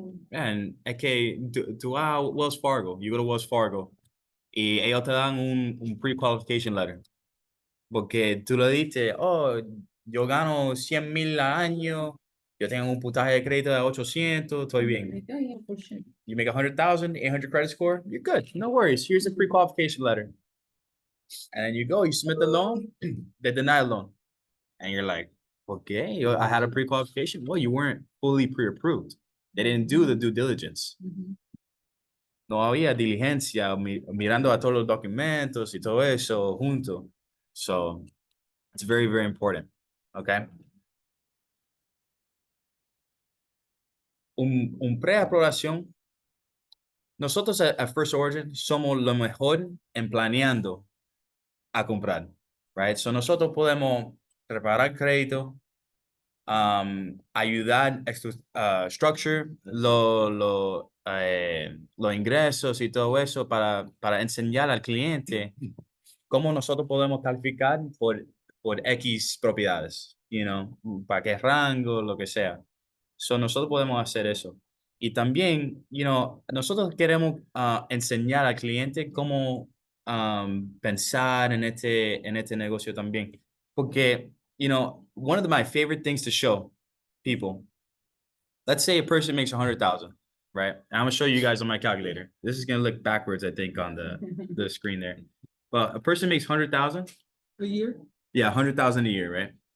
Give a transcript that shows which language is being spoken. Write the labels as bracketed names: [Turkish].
[Spanish] Man, es que tú vas a Wells Fargo, [English] you go to Wells Fargo, [Spanish] y ellos te dan un pre-qualification letter. Porque tú le dices, oh, yo gano 100,000 al año, yo tengo un puntaje de crédito de 800, estoy bien. [English] You make 100,000, 800 credit score, you're good. No worries. Here's a pre-qualification letter. And then you go, you submit the loan, they deny the loan. And you're like, okay, I had a pre-qualification. Well, you weren't fully pre-approved. They didn't do the due diligence. [Spanish] No había diligencia, mirando a todos los documentos y todo eso junto. [English] So it's very important. Okay. [Spanish] Un preaprobación nosotros at First Origin somos lo mejor en planeando a comprar, right? So nosotros podemos preparar crédito, ayudar a structure los ingresos y todo eso para enseñar al cliente cómo nosotros podemos calificar por X propiedades, para qué rango, lo que sea. So nosotros podemos hacer eso. Y también, nosotros queremos enseñar al cliente cómo pensar en este negocio también. [English] Porque, one of my favorite things to show people, let's say a person makes 100,000, right? And I'm gonna show you guys on my calculator. This is gonna look backwards, I think, on the screen there. But a person makes 100,000 A year? yeah, 100,000 a year, right?